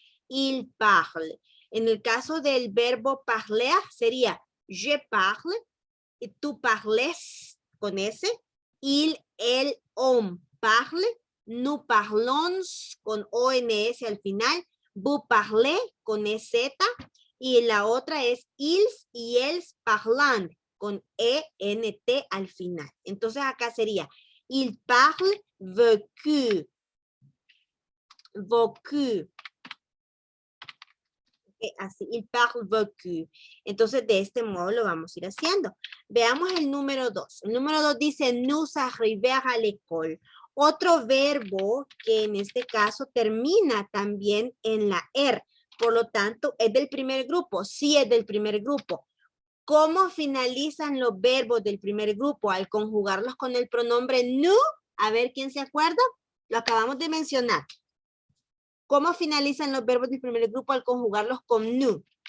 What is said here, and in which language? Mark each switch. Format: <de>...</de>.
<fr>Il parle.</fr> <es>En el caso del verbo parler sería</es> <fr>je parle,</fr> <es>y tú parles con S, il, el, on parle,</es> <fr>nous parlons</fr> <es>con ONS al final,</es> <fr>vous parlez</fr> <es>con EZ, y la otra es ils y elles parlant con ENT al final. Entonces acá sería</es> <fr>il parle beaucoup, beaucoup.</fr> <es>Así,</es> <fr>il parle beaucoup.</fr> <es>Entonces, de este modo lo vamos a ir haciendo. Veamos el número 2. El número 2 dice,</es> <fr>nous arriver à l'école.</fr> <es>Otro verbo que en este caso termina también en la er. Por lo tanto, ¿es del primer grupo? Sí, es del primer grupo. ¿Cómo finalizan los verbos del primer grupo? Al conjugarlos con el pronombre nous. A ver, ¿quién se acuerda? Lo acabamos de mencionar. ¿Cómo finalizan los verbos del primer grupo al conjugarlos con nous?</es>